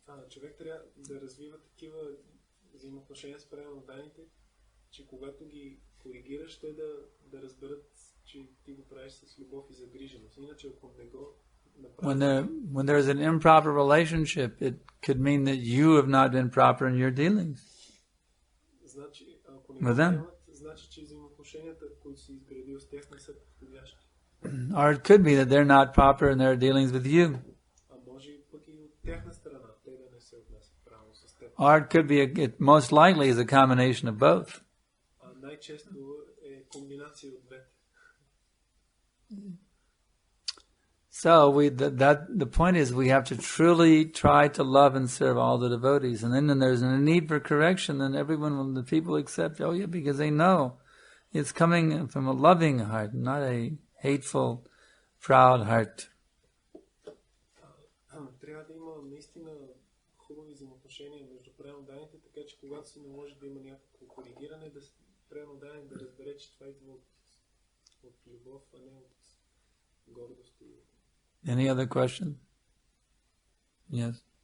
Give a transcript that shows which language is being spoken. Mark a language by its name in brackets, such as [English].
[Bulgarian] Човек трябва да развива такива взаимоотношения с преданните, че когато ги коригираш, те да разберат, че ти го правиш с любов и загриженост. Иначе ако не го направиш... [English] When there's an improper relationship, it could mean that you have not been proper in your dealings. [Bulgarian] Значи, ако не го приемат, значи, че взаимоотношенията, които си изградил с тях, не са подходящи. [English] Or it could be that they're not proper in their dealings with you. [Bulgarian] А може пък и от тяхна страна, те да не се отнасят правилно с теб. [English] Or it could be, it most likely is a combination of both. [Bulgarian] А най-често е комбинация от двете. [English] So the point is we have to truly try to love and serve all the devotees. And then when there's a need for correction, then the people accept, oh yeah, because they know it's coming from a loving heart, not a hateful, proud heart. [Bulgarian] Трябва да има наистина хубави взаимоотношения между преданните, така че когато се наложи да има някакво коригиране, да преданен да разбере, че това идва от любов, а не от гордост. [English] Any other question? Yes.